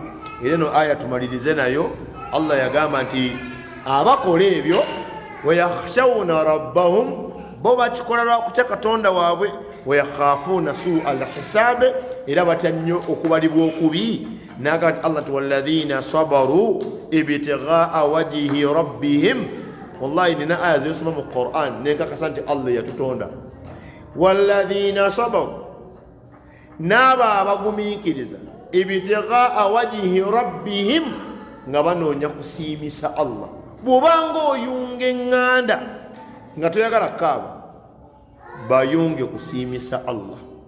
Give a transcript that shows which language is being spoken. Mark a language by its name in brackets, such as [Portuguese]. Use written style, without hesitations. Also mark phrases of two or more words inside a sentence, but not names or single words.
[Ganda] Era eno aya tumalirize nayo. Allah yagamba nti abakola ebyo [Arabic] ويخشون ربهم, [Ganda] bo bakikola lwakutya Katonda waabwe, [Arabic] ويخافون سوء الحساب, [Ganda] era batya nnyo okubalibwa okubi. Naga nti Allah nti [Arabic] والذين صبروا ابتغاء وجه ربهم. [Ganda] Wallahi nina aya ziyosoma mu Qur'an nenkakasa nti Allah yatutonda. [Arabic] والذين صبروا, [Ganda] n'abo abagumiikiriza, [Arabic] ابتغاء وجه ربهم, [Ganda] nga banoonya kusiimisa Allah, bw'obanga oyunga eŋŋanda nga toyagala kaaba bayunge kusiimisa Allah.